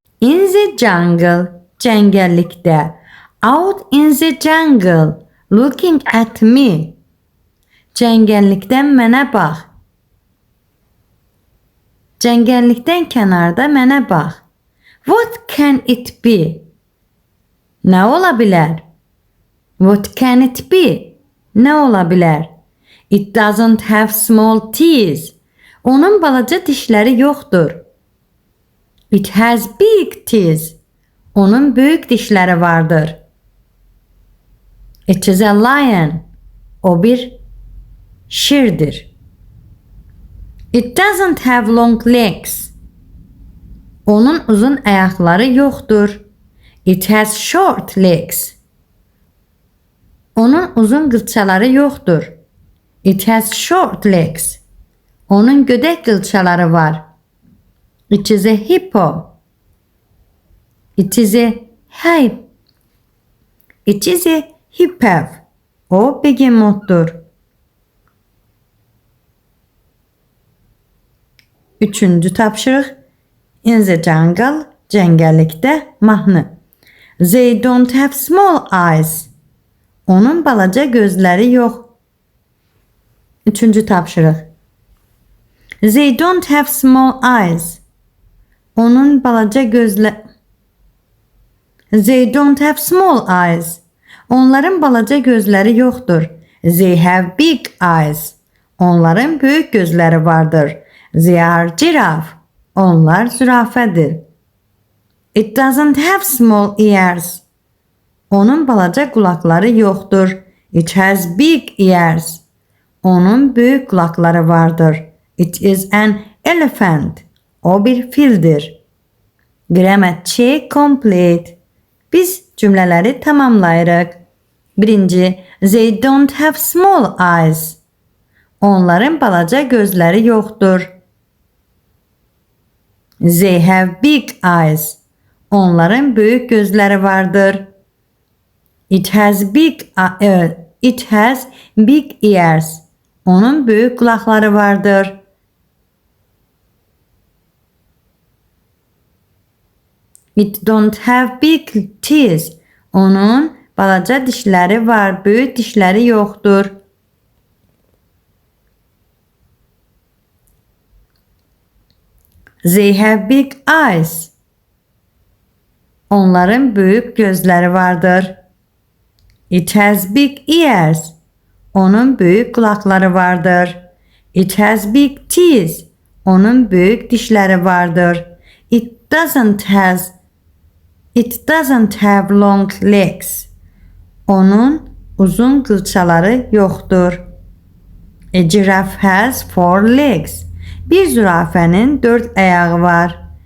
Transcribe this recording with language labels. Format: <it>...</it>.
<en>In the jungle,</en> <az>cəngəllikdə.</az> <en>Out in the jungle, looking at me.</en> <az>Cəngəllikdən mənə bax. Cəngəllikdən kənarda mənə bax.</az> <en>What can it be?</en> <az>Nə ola bilər?</az> <en>What can it be?</en> <az>Nə ola bilər?</az> <en>It doesn't have small teeth.</en> <az>Onun balaca dişləri yoxdur.</az> <en>It has big teeth.</en> <az>Onun böyük dişləri vardır.</az> <en>It is a lion.</en> <az>O bir şirdir.</az> <en>It doesn't have long legs.</en> <az>Onun uzun ayaqları yoxdur.</az> <en>It has short legs.</en> <az>Onun uzun qılçaları yoxdur.</az> <en>It has short legs.</en> <az>Onun gödək qılçaları var.</az> <en>It is a hippo. It is a hippov.</en> <az>O begemotdur. Üçüncü tapşırıq.</az> <en>In the jungle,</en> <az>cəngəllikdə mahnı.</az> <en>They don't have small eyes.</en> <az>Onun balaca gözləri yox. Üçüncü tapşırıq.</az> <en>They don't have small eyes.</en> <az>Onun balaca gözləri.</az> <en>They don't have small eyes.</en> <az>Onların balaca gözləri yoxdur.</az> <en>They have big eyes.</en> <az>Onların böyük gözləri vardır.</az> <en>They are giraffe.</en> <az>Onlar zürafədir.</az> <en>It doesn't have small ears.</en> <az>Onun balaca qulaqları yoxdur.</az> <en>It has big ears.</en> <az>Onun böyük qulaqları vardır.</az> <en>It is an elephant.</en> <az>O bir fildir.</az> <en>Grammar check complete.</en> <az>Biz cümlələri tamamlayırıq. Birinci,</az> <en>they don't have small eyes.</en> <az>Onların balaca gözləri yoxdur.</az> <en>They have big eyes.</en> <az>Onların böyük gözləri vardır.</az> <en>It has big ears.</en> <az>Onun böyük qulaqları vardır.</az> <en>It don't have big teeth.</en> <az>Onun balaca dişləri var, böyük dişləri yoxdur.</az> <en>They have big eyes.</en> <az>Onların böyük gözləri vardır.</az> <en>It has big ears.</en> <az>Onun böyük qulaqları vardır.</az> <en>It has big teeth.</en> <az>Onun böyük dişləri vardır.</az> <en>It doesn't have long legs.</en> <az>Onun uzun qılçaları yoxdur.</az> <en>A giraffe has 4 legs.</en> <az>Bir zürafənin 4 ayağı var.</az>